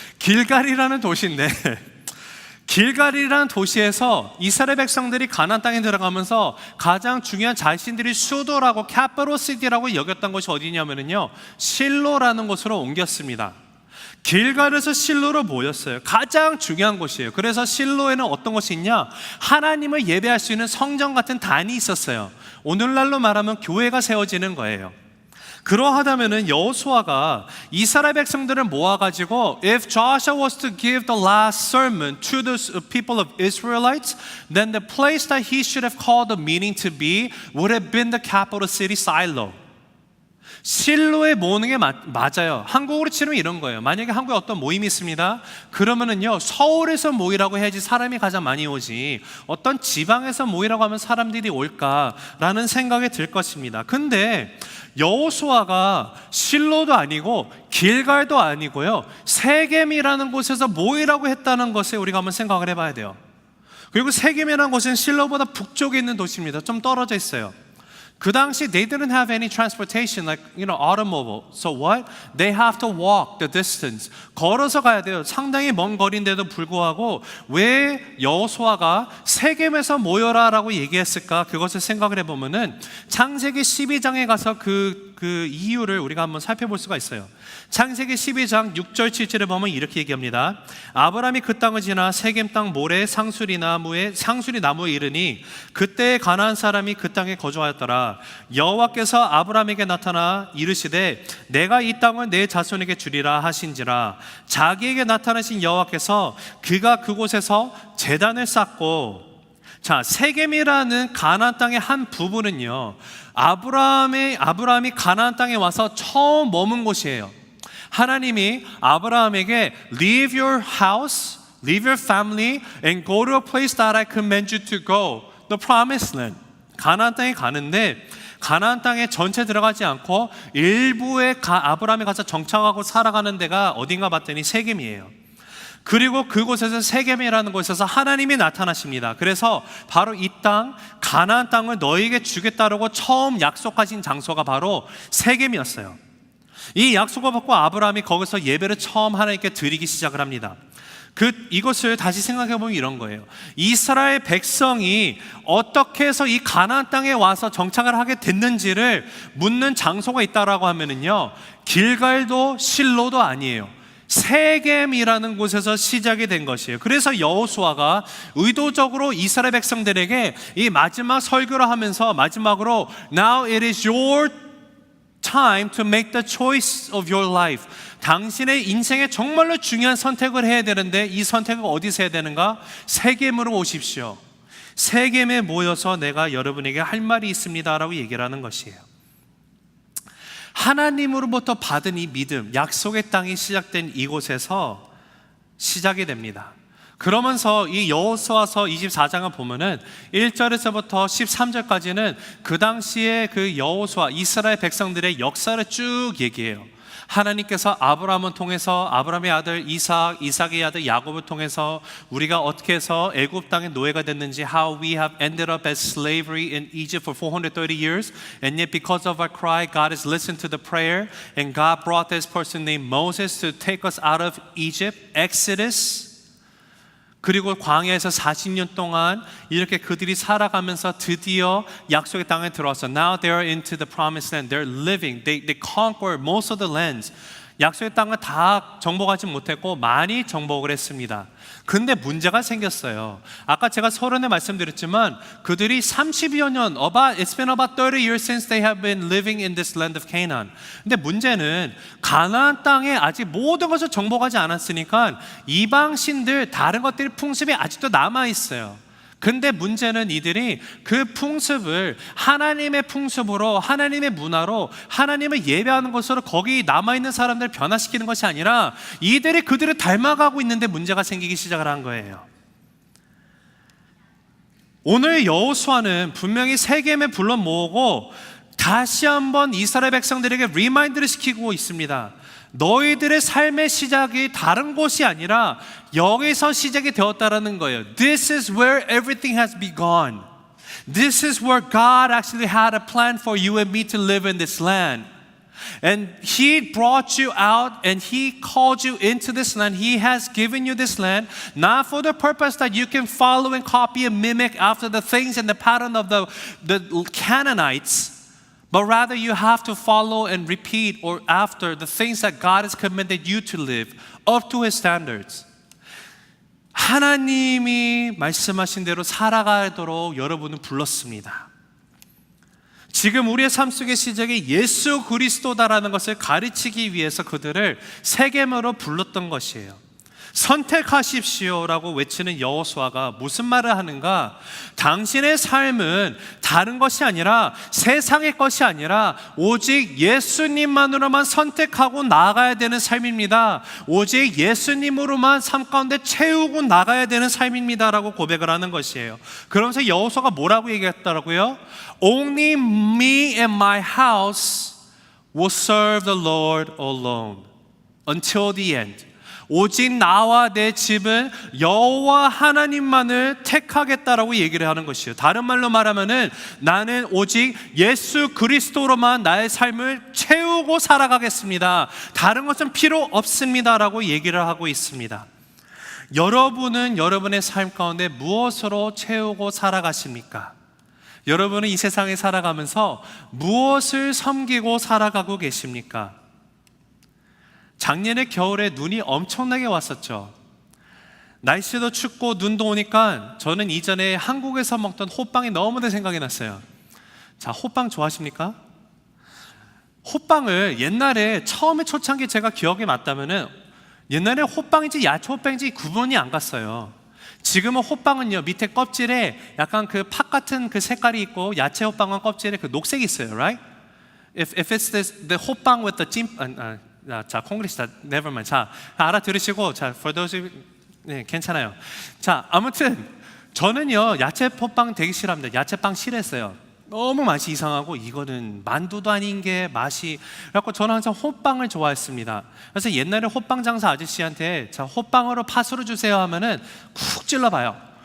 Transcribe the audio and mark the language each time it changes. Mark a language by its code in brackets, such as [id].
[ko] 길갈이라는 도시인데 길갈이라는 도시에서 이스라엘 백성들이 가나안 땅에 들어가면서 가장 중요한 자신들이 수도라고 캐피털 시티라고 여겼던 곳이 어디냐면요, 실로라는 곳으로 옮겼습니다. 길갈에서 실로로 모였어요. 가장 중요한 곳이에요. 그래서 실로에는 어떤 곳이 있냐? 하나님을 예배할 수 있는 성전 같은 단이 있었어요. 오늘날로 말하면 교회가 세워지는 거예요. 그러하다면은 여호수아가 이스라엘 백성들을 모아가지고 [en] If Joshua was to give the last sermon to the people of Israelites, then the place that he should have called the meeting to be would have been the capital city Shiloh. [ko] 실로에 모으는 게 맞아요. 한국으로 치면 이런 거예요. 만약에 한국에 어떤 모임이 있습니다. 그러면은요, 서울에서 모이라고 해야지 사람이 가장 많이 오지, 어떤 지방에서 모이라고 하면 사람들이 올까라는 생각이 들 것입니다. 근데 여호수아가 실로도 아니고 길갈도 아니고요, 세겜이라는 곳에서 모이라고 했다는 것에 우리가 한번 생각을 해봐야 돼요. 그리고 세겜이라는 곳은 실로보다 북쪽에 있는 도시입니다. 좀 떨어져 있어요. 그 당시 [en] they didn't have any transportation like automobile. So what? They have to walk the distance. [ko] 걸어서 가야 돼요. 상당히 먼 거리인데도 불구하고 왜 여호수아가 세겜에서 모여라라고 얘기했을까? 그것을 생각을 해보면은 창세기 12장에 가서 그 이유를 우리가 한번 살펴볼 수가 있어요. 창세기 12장 6절 7절에 보면 이렇게 얘기합니다. 아브라함이 그 땅을 지나 세겜 땅 모래 상수리 나무에 이르니 그때 가나안 사람이 그 땅에 거주하였더라. 여호와께서 아브라함에게 나타나 이르시되 내가 이 땅을 내 자손에게 주리라 하신지라. 자기에게 나타나신 여호와께서 그가 그곳에서 제단을 쌓고, 자, 세겜이라는 가나안 땅의 한 부분은요, 아브라함이 가나안 땅에 와서 처음 머문 곳이에요. 하나님이 아브라함에게 [en] leave your house, leave your family and go to a place that I command you to go, the promised land. [ko] 가나안 땅에 가는데 가나안 땅에 전체 들어가지 않고 일부에 아브라함이 가서 정착하고 살아가는 데가 어딘가 봤더니 세겜이에요. 그리고 그곳에서 세겜이라는 곳에서 하나님이 나타나십니다. 그래서 바로 이 땅, 가나안 땅을 너희에게 주겠다라고 처음 약속하신 장소가 바로 세겜이었어요. 이 약속을 받고 아브라함이 거기서 예배를 처음 하나님께 드리기 시작을 합니다. 이것을 다시 생각해 보면 이런 거예요. 이스라엘 백성이 어떻게 해서 이 가나안 땅에 와서 정착을 하게 됐는지를 묻는 장소가 있다라고 하면은요, 길갈도 실로도 아니에요. 세겜이라는 곳에서 시작이 된 것이에요. 그래서 여호수아가 의도적으로 이스라엘 백성들에게 이 마지막 설교를 하면서 마지막으로 [en] Now it is your time to make the choice of your life. [ko] 당신의 인생에 정말로 중요한 선택을 해야 되는데 이 선택을 어디서 해야 되는가? 세겜으로 오십시오. 세겜에 모여서 내가 여러분에게 할 말이 있습니다 라고 얘기를 하는 것이에요. 하나님으로부터 받은 이 믿음, 약속의 땅이 시작된 이곳에서 시작이 됩니다. 그러면서 이 여호수아서 24장을 보면은 1절에서부터 13절까지는 그 당시에 그 여호수아 이스라엘 백성들의 역사를 쭉 얘기해요. 하나님께서 아브라함을 통해서 아브라함의 아들 이삭, 이삭의 아들 야곱을 통해서 우리가 어떻게 해서 애굽 땅의 노예가 됐는지, [en] how we have ended up as slavery in Egypt for 430 years, and yet because of our cry, God has listened to the prayer, and God brought this person named Moses to take us out of Egypt, Exodus. [ko] 그리고 광야에서 40년 동안 이렇게 그들이 살아가면서 드디어 약속의 땅에 들어와서 [en] Now they are into the promised land. They're living. They conquered most of the lands. [ko] 약속의 땅을 다 정복하지 못했고 많이 정복을 했습니다. 근데 문제가 생겼어요. 아까 제가 서론에 말씀드렸지만 그들이 30여 년, [en] it's been about 30 years since they have been living in this land of Canaan. [ko] 근데 문제는 가나안 땅에 아직 모든 것을 정복하지 않았으니까 이방신들 다른 것들이 풍습이 아직도 남아 있어요. 근데 문제는 이들이 그 풍습을 하나님의 풍습으로, 하나님의 문화로, 하나님을 예배하는 것으로 거기 남아있는 사람들을 변화시키는 것이 아니라 이들이 그들을 닮아가고 있는데 문제가 생기기 시작을 한 거예요. 오늘 여호수아는 분명히 세겜에 불러 모으고 다시 한번 이스라엘 백성들에게 리마인드를 시키고 있습니다. 너희들의 삶의 시작이 다른 곳이 아니라 여기서 시작이 되었다라는 거예요. [en] This is where everything has begun. This is where God actually had a plan for you and me to live in this land. And He brought you out and He called you into this land. He has given you this land, not for the purpose that you can follow and copy and mimic after the things and the pattern of the Canaanites, but rather you have to follow and repeat or after the things that God has commanded you to live up to His standards. [ko] 하나님이 말씀하신 대로 살아가도록 여러분은 불렀습니다. 지금 우리의 삶 속의 시작이 예수 그리스도다라는 것을 가르치기 위해서 그들을 세겜으로 불렀던 것이에요. 선택하십시오라고 외치는 여호수아가 무슨 말을 하는가? 당신의 삶은 다른 것이 아니라 세상의 것이 아니라 오직 예수님만으로만 선택하고 나아가야 되는 삶입니다. 오직 예수님으로만 삶 가운데 채우고 나가야 되는 삶입니다라고 고백을 하는 것이에요. 그러면서 여호수아가 뭐라고 얘기했더라고요? [en] Only me and my house will serve the Lord alone until the end. [ko] 오직 나와 내 집은 여호와 하나님만을 택하겠다라고 얘기를 하는 것이에요. 다른 말로 말하면은 나는 오직 예수 그리스도로만 나의 삶을 채우고 살아가겠습니다. 다른 것은 필요 없습니다라고 얘기를 하고 있습니다. 여러분은 여러분의 삶 가운데 무엇으로 채우고 살아가십니까? 여러분은 이 세상에 살아가면서 무엇을 섬기고 살아가고 계십니까? 작년에 겨울에 눈이 엄청나게 왔었죠. 날씨도 춥고 눈도 오니까 저는 이전에 한국에서 먹던 호빵이 너무나 생각이 났어요. 자, 호빵 좋아하십니까? 호빵을 옛날에 처음에 초창기 제가 기억에 맞다면은 옛날에 호빵인지 야채 호빵인지 구분이 안 갔어요. 지금은 호빵은요 밑에 껍질에 약간 그 팥 같은 그 색깔이 있고 야채 호빵은 껍질에 그 녹색이 있어요, right? [en] If it's the 호빵 with the [ko] 찜 자, 콩글리시 [en] never mind. [ko] 자, 알아들으시고, 자, [en] for those, [ko] 네, 괜찮아요. 자, 아무튼 저는요 야채 호빵 되게 싫어합니다. 야채빵 싫어했어요. 너무 맛이 이상하고 이거는 만두도 아닌 게 맛이. 그래서 저는 항상 호빵을 좋아했습니다. 그래서 옛날에 호빵 장사 아저씨한테 자 호빵으로 팥으로 주세요 하면은 쿡 찔러봐요.